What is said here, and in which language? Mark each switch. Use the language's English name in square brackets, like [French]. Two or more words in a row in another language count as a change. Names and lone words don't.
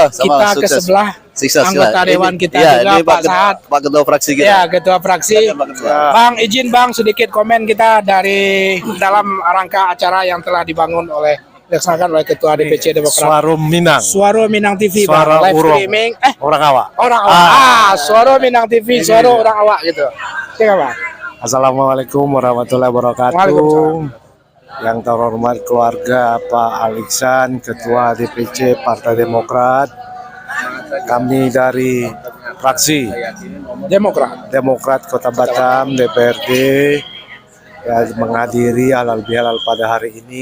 [Indonesian] Kita ke sebelah anggota dewan kita juga, Pak Sahat. Pak Ketua fraksi kita. Ya, Ketua fraksi. Bang, izin Bang sedikit komen kita dari dalam rangka acara yang telah dibangun oleh dilaksanakan oleh Ketua DPC Demokrat. Suara Minang. Suara Minang TV, Bang. Suara Live Urang. streaming. Orang awak. Orang awak. Suara Minang TV, suara orang awak gitu. Oke, Bang. [Arabic] السلام عليكم ورحمة الله وبركاته. [Indonesian] Waalaikumsalam. Yang terhormat keluarga Pak Aliksan, Ketua DPC Partai Demokrat. Kami dari fraksi Demokrat Kota Batam, DPRD, ya, menghadiri halal bihalal pada hari ini.